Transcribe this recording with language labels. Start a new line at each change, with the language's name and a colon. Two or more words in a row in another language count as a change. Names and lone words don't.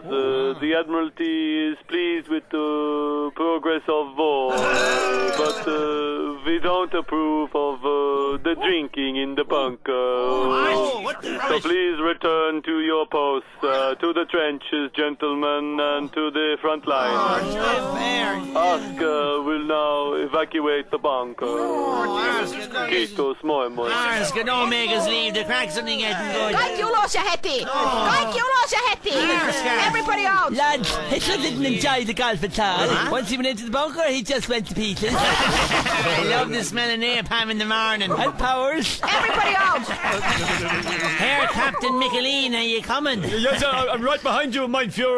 English: The Admiralty is pleased with the progress of war, but we don't approve of the drinking in the bunker. So please return to your posts, to the trenches, gentlemen, and to the front line. Oscar will now evacuate the bunker.
Finnish: Kiitos, moi.
English: Arska, don't make us leave. The crack's only getting good.
Finnish: Kaikki ulos ja heti. Kaikki ulos ja heti.
English: Everybody out. Lads, Hitler didn't enjoy the golf at all. Once he went into the bunker, he just went to pieces. I love the smell of napalm in the morning. And Powers. Everybody out. Herr Captain Michelin, are you coming? Yes, I'm right behind you,
German: mein Führer.